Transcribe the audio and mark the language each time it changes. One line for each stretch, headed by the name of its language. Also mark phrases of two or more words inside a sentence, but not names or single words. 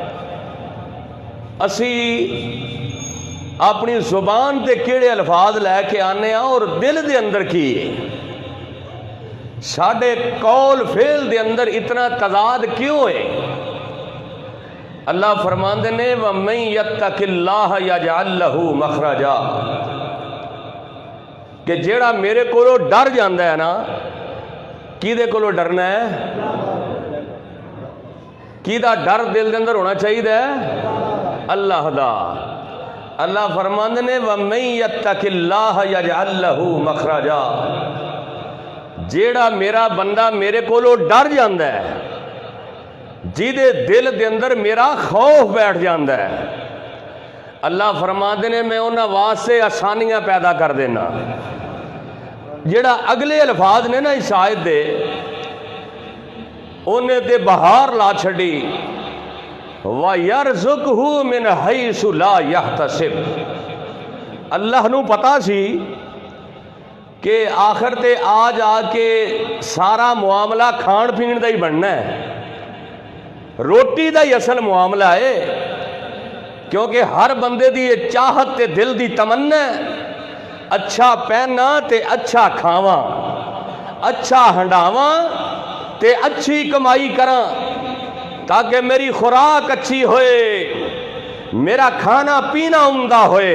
Punjabi: اسی اپنی زبان تے کیڑے الفاظ لے کے آنے ہیں اور دل دے اندر کی ساڈے قول فعل دے اندر اتنا تضاد کیوں ہے؟ اللہ فرماندے نے
Arabic: وَمَن يَتَّقِ اللَّهَ يَجْعَل لَّهُ مَخْرَجًا،
Punjabi: کہ جیڑا میرے کولوں ڈر جاندا ہے نا، کیدے کولوں ڈرنا ہے؟ کہدا ڈر دل کے اندر ہونا چاہیے? اللہ دا. اللہ فرماندے نے
Arabic: ومن يتق الله يجعل له مخرجا,
Punjabi: جیڑا میرا بندہ میرے کولوں ڈر جاندا ہے، جہدے دل دے اندر میرا خوف بیٹھ جاندا ہے، اللہ فرماندے نے میں اونہاں واسطے آسانیاں پیدا کر دینا. جیڑا اگلے الفاظ نے نا اس آیت دے، انہیں تے بہار لا چھڈی,
Arabic: ويرزقه من حيث لا يحتسب.
Punjabi: اللہ نوں پتا سی کہ آخر تے آ جا کے سارا معاملہ کھان پین دا ہی بننا ہے، روٹی دا ہی اصل معاملہ ہے، کیونکہ ہر بندے دی اے چاہت تے دل دی تمنا ہے، اچھا پہناں تے اچھا کھاواں، اچھا ہنڈاواں تے اچھی کمائی کراں، تاکہ میری خوراک اچھی ہووے، میرا کھانا پینا عمدہ ہووے.